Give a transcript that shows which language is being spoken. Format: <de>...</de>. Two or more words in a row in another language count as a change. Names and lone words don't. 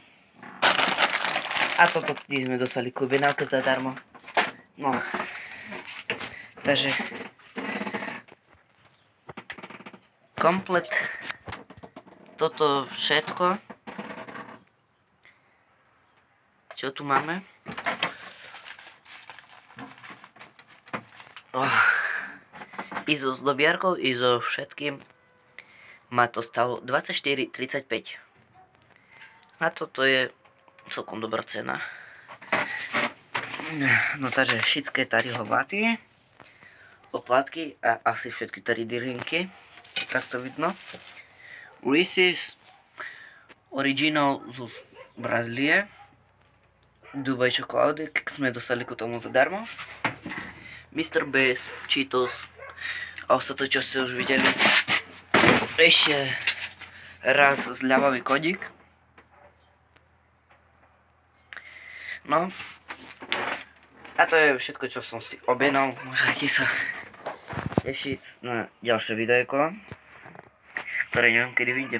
<sk>A toto sme dostali k objednávke zadarmo. No. Takže komplet toto všetko, čo tu máme. I so zdobiarkou, i so všetkým ma to stalo 24,35. Na toto je celkom dobrá cena. No takže všetké Tariho vaty, oplatky a asi všetky Tari drinky, tak to vidno. Reese's Original z Brazílie, Dubaj čokolády, sme dostali k tomu zadarmo. Mr. Beast, Cheetos a ostatné, čo ste už videli. Ešte raz zľavový kodík. No. A to je všetko, čo som si objednal. Môžete sa tešiť na ďalšie videjko, ktoré neviem kedy vyjde.</sk>